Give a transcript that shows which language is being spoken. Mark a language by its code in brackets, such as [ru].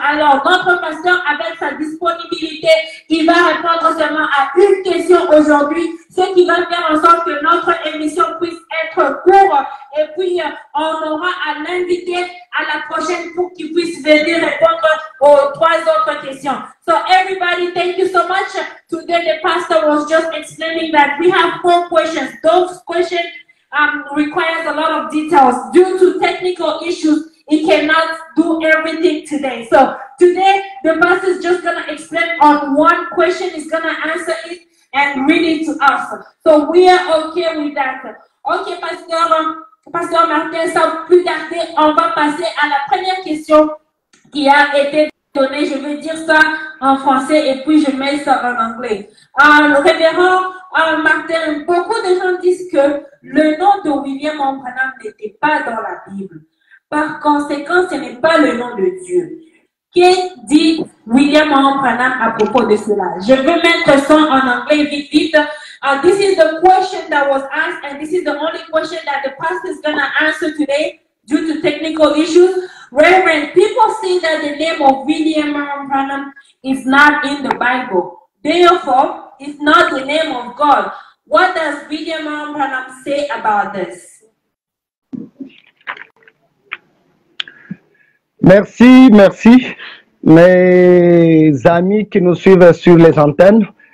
[fr] Alors, notre pasteur, avec sa disponibilité, il va répondre seulement à une question aujourd'hui, ce qui va faire en sorte que notre émission puisse être courte, et puis on aura à l'inviter à la prochaine pour qu'il puisse venir répondre aux 3 autres questions. [en] So everybody, thank you so much. Today the pastor was just explaining that we have 4 questions. Those questions requires a lot of details. Due to technical issues, he cannot do everything today. So today, the pastor is just going to explain on one question. He's going to answer it and read it to us. So we are okay with that. [fr] Ok, Pasteur Martin, sans plus tarder, on va passer à la première question qui a été donnée. Je vais dire ça en français et puis je mets ça en anglais. Le révérend Martin, beaucoup de gens disent que le nom de William Branham n'était pas dans la Bible. Par conséquent, ce n'est pas le nom de Dieu. Que dit William Branham à propos de cela? Je veux mettre ça en anglais vite, vite. [en] This is the question that was asked, and this is the only question that the pastor is going to answer today due to technical issues. Reverend, people say that the name of William Branham is not in the Bible. Therefore, it's not the name of God. What does William Branham say about this? [fr] Merci, merci, mes amis qui nous suivent sur les antennes.